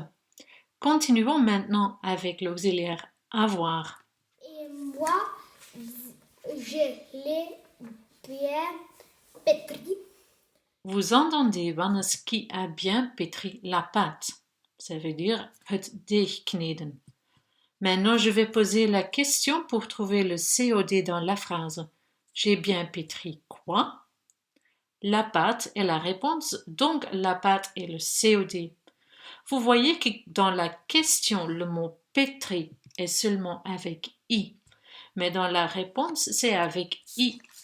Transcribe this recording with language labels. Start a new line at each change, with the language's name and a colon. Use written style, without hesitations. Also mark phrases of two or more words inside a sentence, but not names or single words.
French: Continuons maintenant avec l'auxiliaire avoir. Et moi, je l'ai bien pétri. Vous entendez Wannes qui a bien pétri la pâte. Ça veut dire
Dutch: het deeg kneden.
French: Maintenant, je vais poser la question pour trouver le COD dans la phrase. J'ai bien pétri quoi? La pâte est la réponse, donc la pâte est le COD. Vous voyez que dans la question, le mot pétri est seulement avec I, mais dans la réponse, c'est avec IE.